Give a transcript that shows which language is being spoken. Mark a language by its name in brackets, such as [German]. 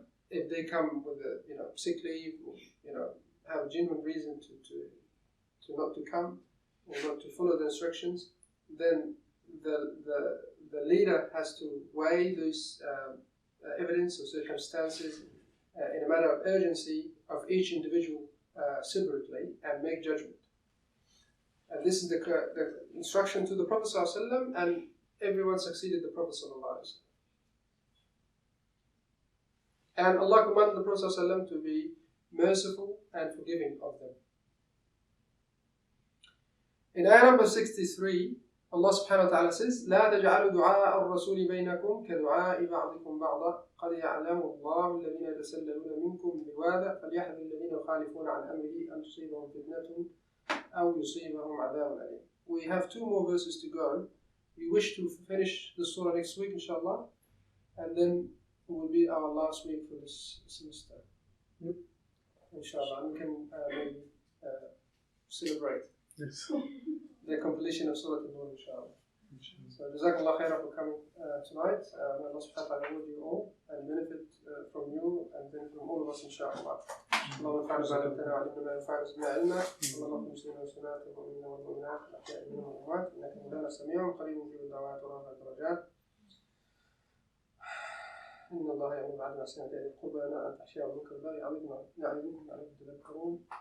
[English] If they come with a sick leave, or have a genuine reason to not to come or not to follow the instructions, then the leader has to weigh those evidence or circumstances in a matter of urgency of each individual separately and make judgment. And this is the instruction to the Prophet ﷺ, and everyone succeeded the Prophet ﷺ. And Allah commanded the Prophet ﷺ to be merciful and forgiving of them. In ayah number 63, Allah subhanahu wa ta'ala says, [Arabic] لا تجعلوا دعاء الرسول بينكم كدعاء بعضكم بعضا قد يعلم الله الذين يتسللون منكم لواذا فليحذر الذين يخالفون عن أمره أن تصيبهم فتنة أو يصيبهم عذاب أليم. [English] We have 2 more verses to go. We wish to finish the surah next week, inshallah, and then will be our last week for this semester. Yep. Inshallah, and we can maybe celebrate Yes. the completion of Surah Al-Nur, inshallah. So, Jazakallah khairan for coming tonight. May Allah subhanahu wa ta'ala reward you all and benefit from you and benefit from all of us, inshallah. [Arabic] اللهم انفعنا بما علمتنا وعلمنا ما ينفعنا وزدنا علما. اللهم اغفر للمسلمين والمسلمات والمؤمنين والمؤمنات الاحياء منهم والاموات انك مولانا سميع قريب مجيب الدعوات ورافع الدرجات. ان الله يامر بالعدل والاحسان وايتاء ذي القربى وينهى عن الفحشاء والمنكر والبغي يعظكم لعلكم تذكرون.